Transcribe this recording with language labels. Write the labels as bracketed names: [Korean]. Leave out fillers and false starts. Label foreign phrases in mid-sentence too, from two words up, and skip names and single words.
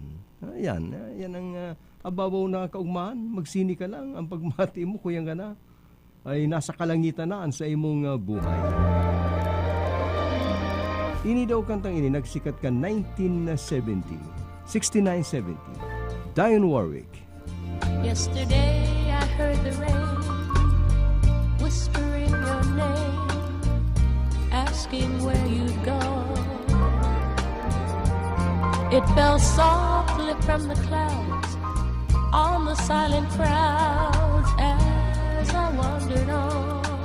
[Bikol] Ayan, yan ang ababaw na kaugmaan. Magsini ka lang, ang pagmati mo, kuyang ka na, ay nasa kalangitan na sa imong buhay. Ini daw kantang ini, nagsikat ka 1970, 69-70. Dionne Warwick. [English] Yesterday I heard the rain whispering your name, asking where you'd gone. It fell softly from the clouds on the silent crowds as I wandered on.